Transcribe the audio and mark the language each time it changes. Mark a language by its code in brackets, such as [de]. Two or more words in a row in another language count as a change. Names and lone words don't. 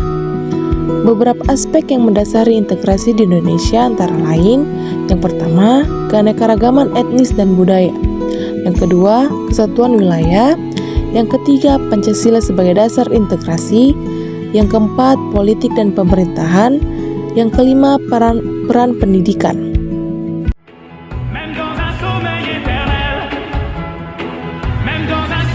[id] Beberapa aspek yang mendasari integrasi di Indonesia antara lain, yang pertama, keanekaragaman etnis dan budaya. Yang kedua, kesatuan wilayah. Yang ketiga, Pancasila sebagai dasar integrasi. Yang keempat, politik dan pemerintahan. Yang kelima, peran pendidikan. [fr] Même dans un sommeil éternel, même dans un